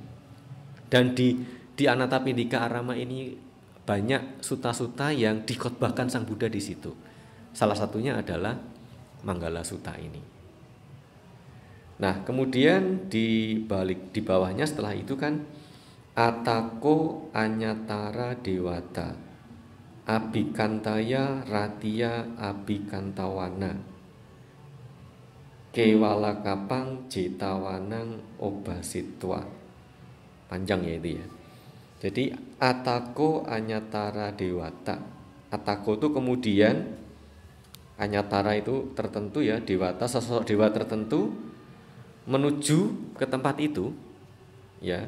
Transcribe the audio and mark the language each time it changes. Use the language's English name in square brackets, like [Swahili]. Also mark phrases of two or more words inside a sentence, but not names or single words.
[Indonesian] Dan di Anatapindika Arama ini banyak suta-suta yang dikhotbahkan Sang Buddha di situ. Salah satunya adalah Manggala Sutta ini. Nah, kemudian di bawahnya setelah itu kan [Pali] Atako Anyatara Dewata Abhikantaya Ratia Abhikantawana Kewalakapang Jetawanang Obasitwa. [Indonesian] Panjang ya itu ya. Jadi [Pali] Atako Anyatara Dewata. [Indonesian] Atako itu kemudian Anyatara itu tertentu ya, dewata, sosok dewa tertentu menuju ke tempat itu ya.